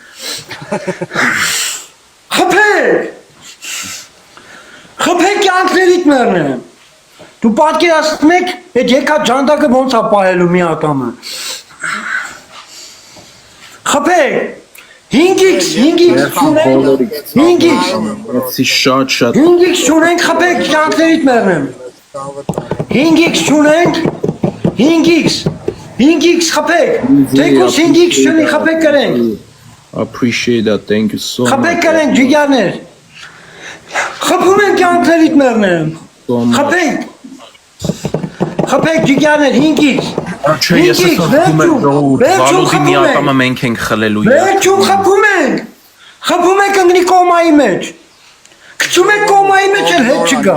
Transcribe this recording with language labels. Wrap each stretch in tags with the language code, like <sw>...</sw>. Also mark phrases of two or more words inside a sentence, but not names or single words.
<hy>Խփեք կյանքներիդ մեռնեմ։ Դու պատկերացնում եք, այդ եկած ջանդակը ոնց է պահելու մի ատամը։ Խփեք։ 5x չունենք։ 5x շատ 5x չունենք, խփեք կյանքներիդ մեռնեմ։ 5x չունենք։ 5x խփեք։ Թեկուս 5x չունի, խփեք կրենք։</hy> <en>Appreciate that. Thank you so much.</en> <hy>Խփեք կրենք ջիգարներ։ Խփում են կյանքներիդ մեռնեմ։ Խփեք։ Խփեք ջիգյաներ 5x Չէ, ես ասում եմ ժողովուրդ, վալոդի մի ատամը մենք ենք խլելու Վերջում խփում եք ընգնի կոմայի մեջ Քչում եք կոմայի մեջ էլ հետ չգա</hy>